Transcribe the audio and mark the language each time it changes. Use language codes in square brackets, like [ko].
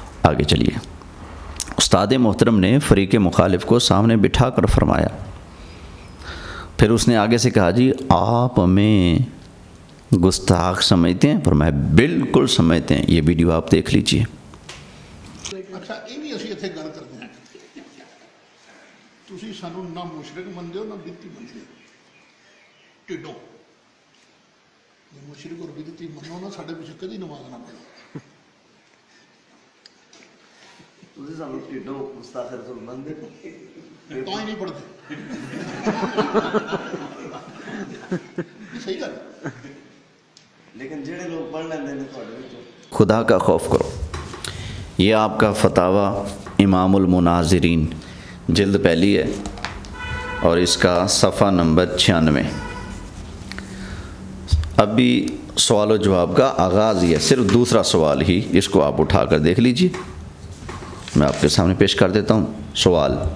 [ur] آگے چلیے، استاد محترم نے فریق مخالف کو سامنے بٹھا کر فرمایا، پھر اس نے آگے سے کہا جی آپ ہمیں گستاخ سمجھتے ہیں؟ فرمایا بالکل سمجھتے ہیں، یہ ویڈیو آپ دیکھ لیجئے۔ اچھا یہ بھی [pa] ਅਸੀਂ ਇੱਥੇ ਗੱਲ ਕਰਦੇ ਹਾਂ, ਤੁਸੀਂ ਸਾਨੂੰ ਨਾ ਮੁਸ਼ਰਿਕ ਮੰਨਦੇ ਹੋ ਨਾ ਬਿਦਤੀ ਮੰਨਦੇ ਹੋ, ਢਿੱਡੋਂ ਜੇ ਮੁਸ਼ਰਿਕ ਔਰ ਬਿਦਤੀ ਮੰਨੋ ਨਾ ਸਾਡੇ ਪਿੱਛੇ ਕਦੀ ਨਮਾਜ਼ ਨਾ ਪੜ੍ਹੋ। ਤੁਸੀਂ ਸਾਨੂੰ ਢਿੱਡੋਂ ਗੁਸਤਾਖ ਰਸੂਲ ਮੰਨਦੇ ਹੋ ਤਾਂ ਹੀ ਨਹੀਂ ਪੜ੍ਹਦੇ। ਸਹੀ ਗੱਲ ਹੈ। لیکن جڑے لوگ پڑھ لیندے نے تھوڑے وچوں [ur] خدا کا خوف کرو۔ یہ آپ کا فتاویٰ امام المناظرین جلد پہلی ہے اور اس کا صفحہ نمبر 96۔ ابھی سوال و جواب کا آغاز ہی ہے، صرف دوسرا سوال ہی، اس کو آپ اٹھا کر دیکھ لیجئے، میں آپ کے سامنے پیش کر دیتا ہوں۔ سوال: